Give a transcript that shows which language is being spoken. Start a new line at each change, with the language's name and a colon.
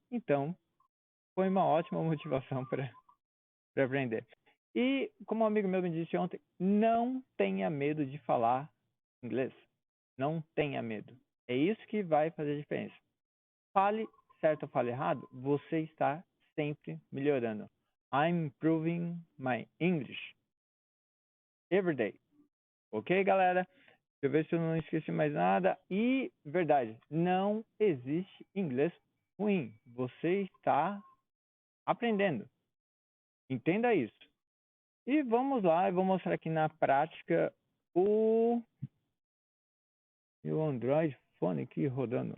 Portuguese: Então, foi uma ótima motivação para aprender. E, como um amigo meu me disse ontem, não tenha medo de falar inglês. Não tenha medo. É isso que vai fazer diferença. Fale certo ou fale errado, você está sempre melhorando.
English: I'm improving my English every day.
Portuguese: Ok, galera? Deixa eu ver se eu não esqueci mais nada. E, verdade, não existe inglês ruim. Você está aprendendo. Entenda isso. E vamos lá, eu vou mostrar aqui na prática o meu Android Phone aqui rodando.